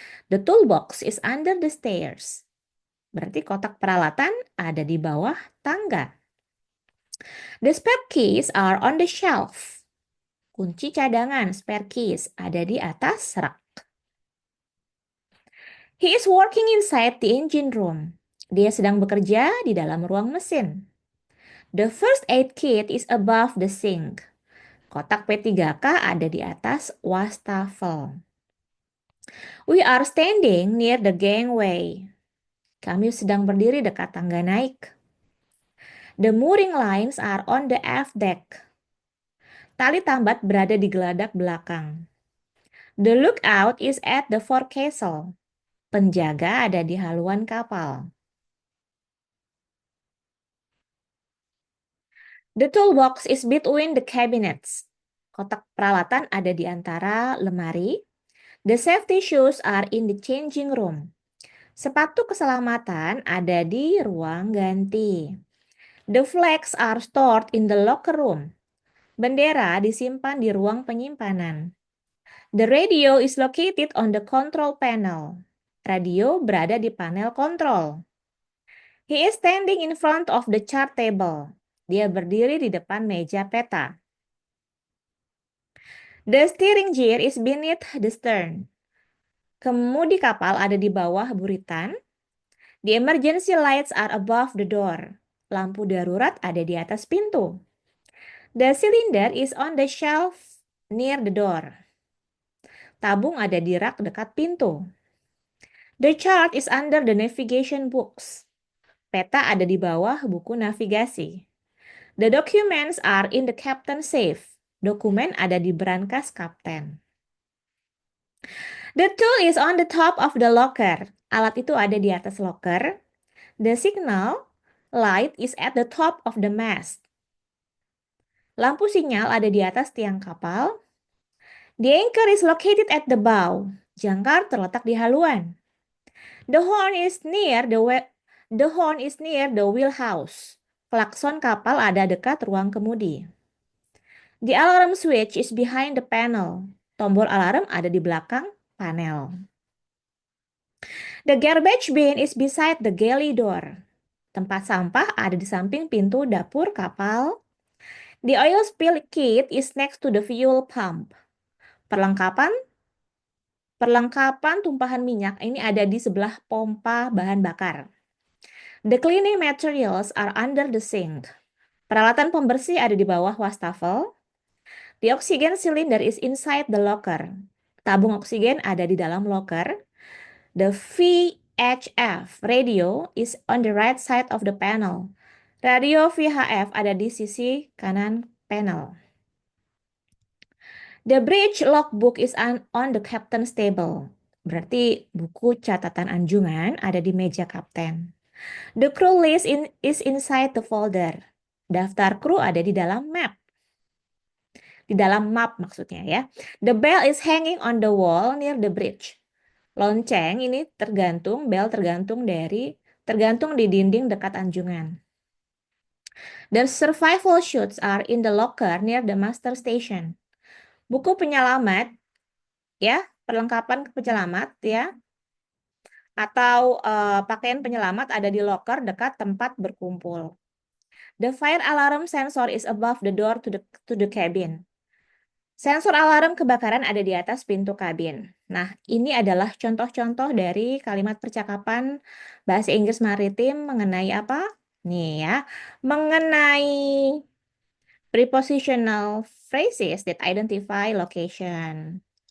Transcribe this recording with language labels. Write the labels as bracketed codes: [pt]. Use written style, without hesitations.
[en] The toolbox is under the stairs. [id] Berarti kotak peralatan ada di bawah tangga. [en] The spare keys are on the shelf. [id] Kunci cadangan spare keys ada di atas rak. [en] He is working inside the engine room. [id] Dia sedang bekerja di dalam ruang mesin. [en] The first aid kit is above the sink. [id] Kotak P3K ada di atas wastafel. [en] We are standing near the gangway. [id] Kami sedang berdiri dekat tangga naik. [en] The mooring lines are on the aft deck. [id] Tali tambat berada di geladak belakang. [en] The lookout is at the forecastle. [id] Penjaga ada di haluan kapal. [en] The toolbox is between the cabinets. [id] Kotak peralatan ada di antara lemari. [en] The safety shoes are in the changing room. [id] Sepatu keselamatan ada di ruang ganti. [en] The flags are stored in the locker room. [id] Bendera disimpan di ruang penyimpanan. [en] The radio is located on the control panel. [id] Radio berada di panel kontrol. [en] He is standing in front of the chart table. [id] Dia berdiri di depan meja peta. [en] The steering gear is beneath the stern. [id] Kemudi kapal ada di bawah buritan. [en] The emergency lights are above the door. [id] Lampu darurat ada di atas pintu. [en] The cylinder is on the shelf near the door. [id] Tabung ada di rak dekat pintu. [en] The chart is under the navigation books. [id] Peta ada di bawah buku navigasi. [en] The documents are in the captain's safe. [id] Dokumen ada di brankas kapten. [en] The tool is on the top of the locker. [id] Alat itu ada di atas locker. [en] The signal light is at the top of the mast. [id] Lampu sinyal ada di atas tiang kapal. [en] The anchor is located at the bow. [id] Jangkar terletak di haluan. [en] The horn is near the wheelhouse. [id] Klakson kapal ada dekat ruang kemudi. [en] The alarm switch is behind the panel. [id] Tombol alarm ada di belakang panel. [en] The garbage bin is beside the galley door. [id] Tempat sampah ada di samping pintu dapur kapal. [en] The oil spill kit is next to the fuel pump. [id] Perlengkapan tumpahan minyak ini ada di sebelah pompa bahan bakar. [en] The cleaning materials are under the sink. [id] Peralatan pembersih ada di bawah wastafel. [en] The oxygen cylinder is inside the locker. [id] Tabung oksigen ada di dalam locker. [en] The VHF radio is on the right side of the panel. [id] Radio VHF ada di sisi kanan panel. [en] The bridge logbook is on the captain's table. [id] Berarti buku catatan anjungan ada di meja kapten. [en] The crew list is inside the folder. [id] Daftar kru ada di dalam map. Di dalam map maksudnya ya. The bell is hanging on the wall near the bridge. Lonceng ini bell tergantung di dinding dekat anjungan. [en] The survival chutes are in the locker near the master station. [id] Buku penyelamat ya, perlengkapan penyelamat ya. Atau pakaian penyelamat ada di locker dekat tempat berkumpul. The fire alarm sensor is above the door to the cabin. Sensor alarm kebakaran ada di atas pintu kabin. Nah, ini adalah contoh-contoh dari kalimat percakapan bahasa Inggris maritim mengenai apa? Nih ya, mengenai [en] prepositional phrases that identify location.